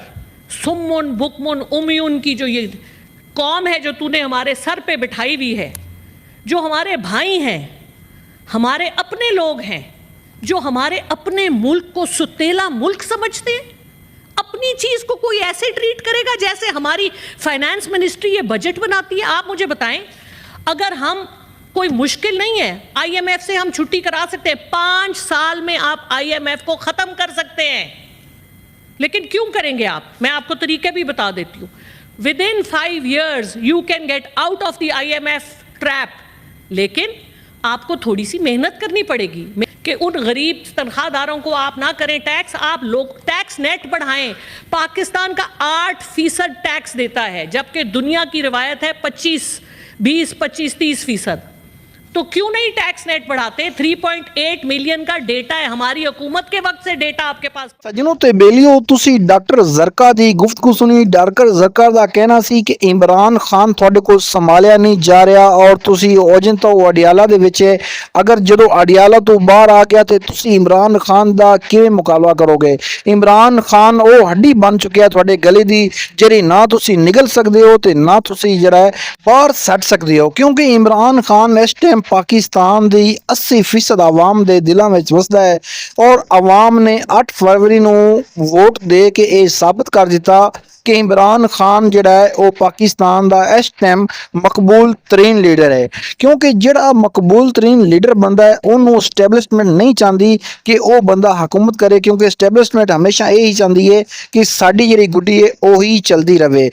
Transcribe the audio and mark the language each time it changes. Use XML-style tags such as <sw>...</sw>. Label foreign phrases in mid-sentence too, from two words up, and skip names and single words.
<ar>سمن بکمن امیون</ar> <ur>کی جو یہ قوم ہے جو تو نے ہمارے سر پہ بٹھائی ہوئی ہے, جو ہمارے بھائی ہیں, ہمارے اپنے لوگ ہیں, جو ہمارے اپنے ملک کو ستیلا ملک سمجھتے ہیں, اپنی چیز کو کوئی ایسے ٹریٹ کرے گا جیسے ہماری</ur> <en>finance ministry</en> <ur>یہ بجٹ بناتی ہے. آپ مجھے بتائیں, اگر ہم کوئی مشکل نہیں ہے, آئی ایم ایف سے ہم چھٹی کرا سکتے ہیں, 5 سال میں آپ آئی ایم ایف کو ختم کر سکتے ہیں, لیکن کیوں کریں گے آپ؟ میں آپ کو طریقے بھی بتا دیتی ہوں.</ur> <en>within 5 years you can get out of the IMF trap,</en> <ur>لیکن آپ کو تھوڑی سی محنت کرنی پڑے گی کہ ان غریب تنخواہ داروں کو آپ نہ کریں ٹیکس, آپ لوگ</ur> <en>tax net</en> <ur>بڑھائیں. پاکستان کا 8% ٹیکس دیتا ہے جبکہ دنیا کی روایت ہے 25-30%. تو کیوں نہیں</ur> <en>tax net</en> <ur>بڑھاتے؟ 3.8 ملین کا ڈیٹا ہے, ہماری حکومت کے وقت سے ڈیٹا آپ کے پاس.</ur> <pa>سجنوں تے بیلیو تسی ڈاکٹر زرکا دی گفتگو سنی. ڈاکٹر زرکا دا کہنا سی کہ عمران خان تھوڑے کو سنبھالیا نہیں جا رہا اور تسی اوجن تو اڈیالہ دے وچ ہے, اگر جدو اڈیالہ تو باہر آ گیا تے تسی عمران خان دا کیویں مقابلہ کرو گے؟ عمران خان او ہڈی بن چکیا تھوڑے گلے دی جڑی نہ تسی نگل سکدے ہو تے نہ تسی جڑا ہے باہر سٹ سکدے ہو, کیونکہ عمران خان اس ٹائم پاکستان دی 80% عوام دے دلاں وچ وسدا ہے, اور عوام نے 8 فروری نو ووٹ دے کے اے ثابت کر دیتا ਕਿ ਇਮਰਾਨ ਖਾਨ ਜਿਹੜਾ ਹੈ ਉਹ ਪਾਕਿਸਤਾਨ ਦਾ ਇਸ ਟਾਈਮ ਮਕਬੂਲ ਤਰੀਨ ਲੀਡਰ ਹੈ, ਕਿਉਂਕਿ ਜਿਹੜਾ ਮਕਬੂਲ ਤਰੀਨ ਲੀਡਰ ਬੰਦਾ ਹੈ ਉਹਨੂੰ ਐਸਟੈਬਲਿਸ਼ਮੈਂਟ ਨਹੀਂ ਚਾਹੁੰਦੀ ਕਿ ਉਹ ਬੰਦਾ ਹਕੂਮਤ ਕਰੇ, ਕਿਉਂਕਿ ਐਸਟੈਬਲਿਸ਼ਮੈਂਟ ਹਮੇਸ਼ਾ ਇਹ ਹੀ ਚਾਹੁੰਦੀ ਹੈ ਕਿ ਸਾਡੀ ਜਿਹੜੀ ਗੁੱਡੀ ਹੈ ਉਹੀ ਚਲਦੀ ਰਵੇ।</pa>